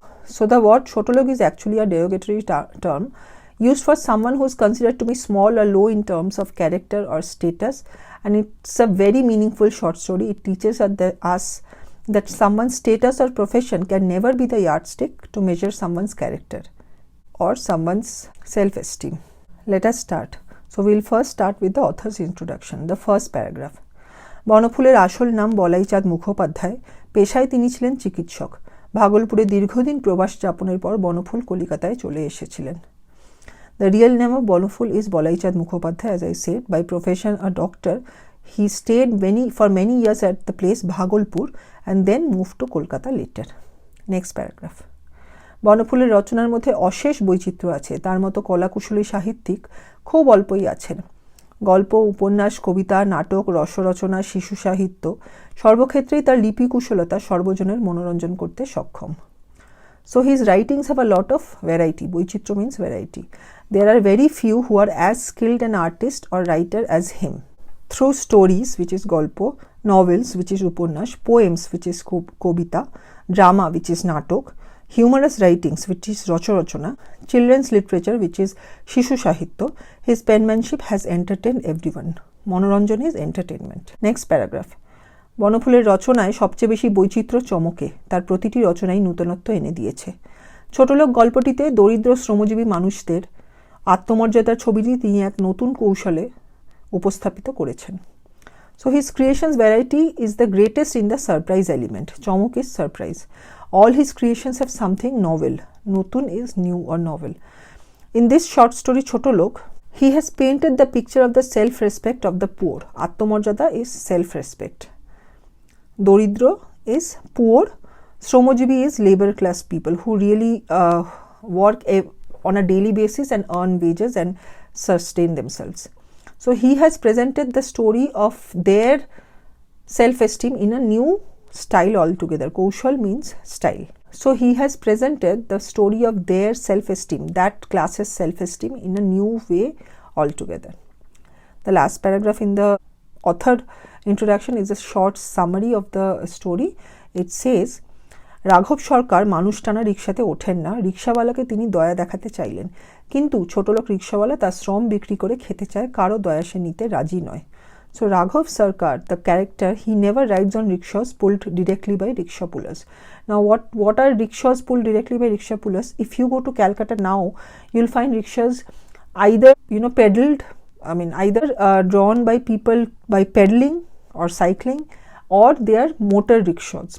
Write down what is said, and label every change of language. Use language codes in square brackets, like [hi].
[en] So the word Chhotolok is actually a derogatory term used for someone who is considered to be small or low in terms of character or status, and it's a very meaningful short story. It teaches us that someone's status or profession can never be the yardstick to measure someone's character or someone's self-esteem. Let us start. So we'll first start with the author's introduction, the first paragraph. [bn] বনফুলের আসল নাম বলাইচাঁদ মুখোপাধ্যায়, পেশায় তিনি ছিলেন চিকিৎসক। ভাগলপুরে দীর্ঘদিন প্রবাস যাপনের পর বনফুল কলিকাতায় চলে এসেছিলেন। [en] The real name of Bonoful is Bolaichad Mukhopadhyay, as I said. By profession a doctor, he stayed for many years at the place Bhagalpur and then moved to Kolkata later. Next paragraph. [bn] বনফুলের রচনার মধ্যে অশেষ বৈচিত্র্য আছে, তার মতো কলাকুশলী সাহিত্যিক খুব অল্পই আছেন। গল্প, উপন্যাস, কবিতা, নাটক, রসরচনা, শিশু সাহিত্য সর্বক্ষেত্রেই তার লিপি কুশলতা সর্বজনের মনোরঞ্জন করতে সক্ষম। [en] So his writings have a lot of variety. বৈচিত্র্য means variety. There are very few who are as skilled an artist or writer as him. Through stories, which is golpo, novels, which is upannash, poems, which is kobita, drama, which is natok, humorous writings, which is rochorochona, children's literature, which is shishu sahitya, his penmanship has entertained everyone. Monoranjan is entertainment. Next paragraph. [bn] বনফুলের রচনায় সবচেয়ে বেশি বৈচিত্র্য চমকে, তার প্রতিটি রচনাই নূতনত্ব এনে দিয়েছে। ছোটলোক গল্পটিতে দরিদ্র শ্রমজীবী মানুষদের আত্মমর্যাদার ছবিটি তিনি এক নতুন কৌশলে উপস্থাপিত করেছেন। [en] So his creations variety is the greatest in the surprise element. চমক is surprise. All his creations have something novel. নতুন is new or novel. In this short story Chhotolok, he has painted the picture of the self-respect of the poor. আত্মমর্যাদা is self-respect. দরিদ্র is poor. শ্রমজীবী is labor class people who really work on a daily basis and earn wages and sustain themselves. So he has presented the story of their self-esteem in a new style altogether. Kaushal means style. So he has presented the story of their self-esteem, that class's self-esteem, in a new way altogether. The last paragraph in the author introduction is a short summary of the story. [bn] It says, রাঘব সরকার মানুষ টানা রিক্সাতে ওঠেন না, রিক্সাওয়ালাকে তিনি দয়া দেখাতে চাইলেন, কিন্তু ছোটলোক রিক্সাওয়ালা তার শ্রম বিক্রি করে খেতে চায়, কারো দয়া সে নিতে রাজি নয়. [en] So Raghav Sarkar, the character, he never rides on rickshaws pulled directly by rickshaw pullers. Now what are rickshaws pulled directly by rickshaw pullers? If you go to Calcutta now, you'll find rickshaws either pedaled, either drawn by people by pedaling or cycling, or they are motor rickshaws.